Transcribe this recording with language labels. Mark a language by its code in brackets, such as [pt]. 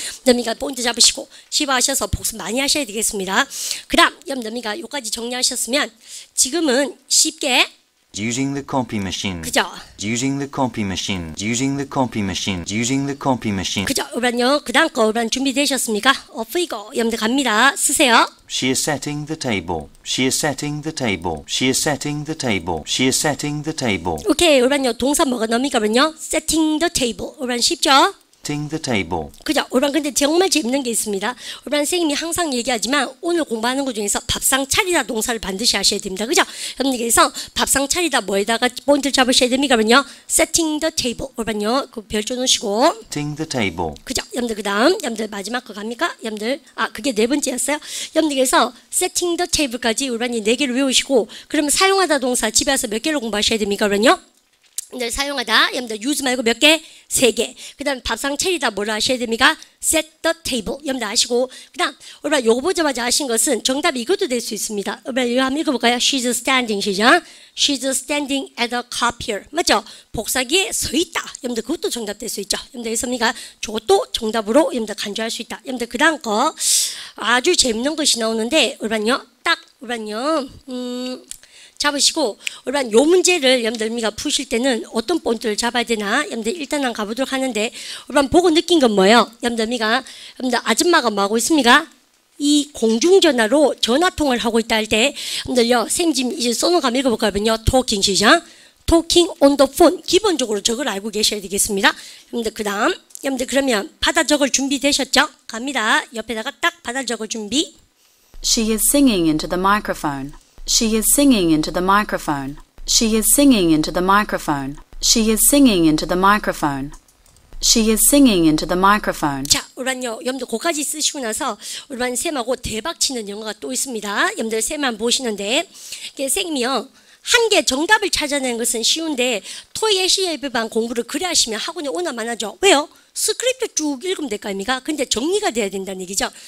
[ko] 여러분들 포인트 잡으시고 집어하셔서 복습 많이 하셔야 되겠습니다. 그 다음 여러분들 요까지 정리하셨으면 지금은 쉽게 [en] Using the copy machine. [ko] 그죠? [en] Using the copy machine. Using the copy machine. Using the copy machine. [ko] 그죠? 우리반요 그 다음 거 우리반 준비되셨습니까? 이거 여러분들 갑니다. 쓰세요. [en] She is setting the table. She is setting the table. She is setting the table. She is setting the table. 오케이. [ko] 우리반요 동사 뭐가 나옵니까? [en] 그러면요 setting the table. [ko] 우리반 쉽죠? [en] Setting the table. [ko] 그죠? 우리반 근데 정말 재밌는 게 있습니다. 우리반 선생님이 항상 얘기하지만 오늘 공부하는 것 중에서 밥상 차리다 동사를 반드시 하셔야 됩니다. 그죠? 여러분들께서 밥상 차리다 뭐에다가 포인트를 잡으셔야 됩니까? [en] 그러면요 setting the table. [ko] 우리반요 그 별조 놓으시고 [en] Setting the table. [ko] 그죠? 여러분들 그 다음 여러분들 마지막 거 갑니까? 여러분들 그게 4번째였어요. 여러분들께서 setting the table 까지 우리반이 4개를 외우시고 그러면 사용하다 동사 집에 와서 몇 개를 공부하셔야 됩니까? 그러면요 여러분들 사용하다, 여러분들 use 말고 몇 개? 3개. 그 다음 밥상 차리다 뭐라 하셔야 됩니까? [en] set the table. 여러분들 아시고. [ko] 그 다음, 여러분 요거 보자마자 아신 것은 정답이 이것도 될 수 있습니다. 여러분 이거 한번 읽어볼까요? [en] She's standing, 시작. She's standing at the copier. [ko] 맞죠? 복사기에 서 있다. 여러분들 그것도 정답 될 수 있죠. 여러분들 있습니까? 저것도 정답으로 여러분들 간주할 수 있다. 여러분들 그 다음 거 아주 재밌는 것이 나오는데, 여러분요, 딱, 여러분요, 잡으시고, 여러분 요 문제를 여러분들 푸실 때는 어떤 폰트를 잡아야 되나? 여러분들 일단 한번 가보도록 하는데, 여러분 보고 느낀 건 뭐예요? 여러분들 아줌마가 뭐 하고 있습니까? 이 공중전화로 전화통화를 하고 있다 할 때, 여러분들요, 쌤 지금 이제 써놓은 거 한번 읽어볼까요? [en] 토킹 시작. Talking on the phone. [ko] 기본적으로 저걸 알고 계셔야 되겠습니다. 여러분들 그 다음, 여러분들 그러면 받아 적을 준비되셨죠? 갑니다. 옆에다가 딱 받아 적을 준비. [en] She is singing into the microphone. She is singing into the microphone. She is singing into the microphone. She is singing into the microphone. She is singing into the microphone. [ko] 자, 여러분요, 여러분들 그까지 쓰시고 나서 여러분 쌤하고 대박 치는 영어가 또 있습니다. 여러분들 쌤만 보시는데, 쌤이요, 한 개 정답을 찾아내는 것은 쉬운데 토익 ACLB반 공부를 그래 하시면 학원에 오나 마나죠. 왜요? 스크립트 쭉 읽으면 될 거 아닙니까? 근데 정리가 돼야 된다는 얘기죠.